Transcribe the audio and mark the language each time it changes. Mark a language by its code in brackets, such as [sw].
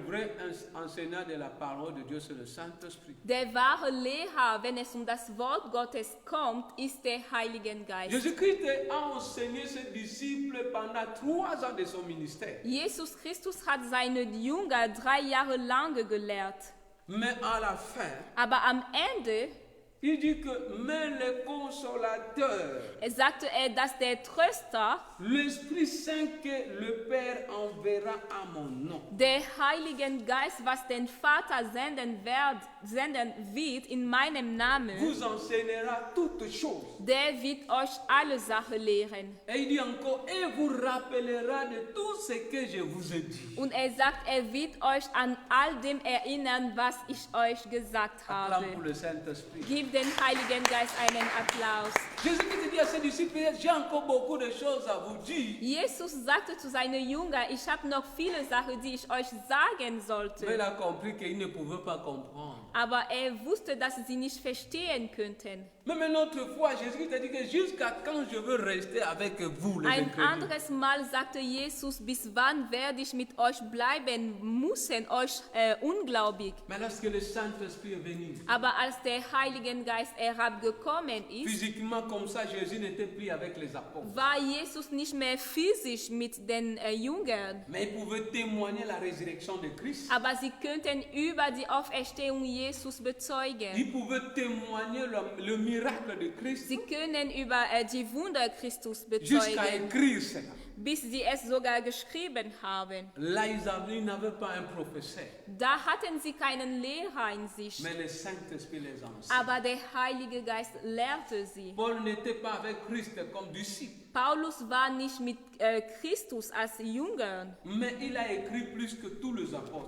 [fr] Le vrai enseignant de la parole de Dieu, c'est le Saint-Esprit. [de] Der wahre Lehrer, wenn es um das Wort Gottes kommt, ist der Heilige Geist. [fr] Jésus-Christ a enseigné ses disciples pendant 3 ans de son ministère. [de] Jesus Christus hat seine Jünger 3 Jahre lang gelehrt. [fr] Mais à la fin, [de] Aber am Ende [fr] il dit que mais le consolateur, [de] sagte er, dass der Tröster, [fr] l'Esprit Saint que le Père enverra à mon nom, [de] der Heilige Geist, was den Vater senden wird in meinem Namen, [fr] vous enseignera toutes choses. [de] der wird euch alle Sachen lehren. [fr] Et il dit encore, et vous rappellera de tout ce que je vous ai dit. [de] Und er sagt, er wird euch an all dem erinnern, was ich euch gesagt [fr] Acclame pour [de] habe. [fr] le Saint-Esprit. [de] Gib den Heiligen Geist einen Applaus. [fr] Jésus-Christ dit à ses disciples, j'ai encore beaucoup de choses à vous dire. [de] Jesus sagte zu seinen Jüngern, ich habe noch viele Sachen, die ich euch sagen [fr] Mais il [de] sollte. [fr] a compris qu'il ne pouvait pas comprendre. [de] Aber er wusste, dass sie nicht verstehen könnten. [fr] Même une autre fois, Jésus-Christ a dit que jusqu'à quand je veux rester avec vous, les [de] Ein [fr] incrédules. [de] anderes Mal sagte Jesus, bis wann werde ich mit euch bleiben müssen, euch ungläubig. [fr] Mais lorsque le Saint-Esprit est venu, [de] Aber als der Heilige Geist herabgekommen ist, [fr] physiquement comme ça, Jésus n'était plus avec les apôtres. [de] war Jesus nicht mehr physisch mit den Jüngern. [fr] Mais il pouvait témoigner la résurrection de Christ. [de] Aber sie könnten über die Auferstehung Jesus bezeugen. [fr] Il pouvait témoigner le miracle de Christ [de] Sie können über die Wunder Christus [fr] jusqu'à [de] bezeugen. [fr] écrire cela. [de] bis sie es sogar geschrieben haben. [fr] Là, ils n'avaient pas un professeur, [de] Da hatten sie keinen Lehrer in sich, [fr] mais le Saint-Esprit les enseigne. [de] aber der Heilige Geist lehrte sie. [fr] Paul n'était pas avec Christ comme disciple, [de] Paulus war nicht mit Christus als Jünger, [fr] mais il a écrit plus que tous les apôtres.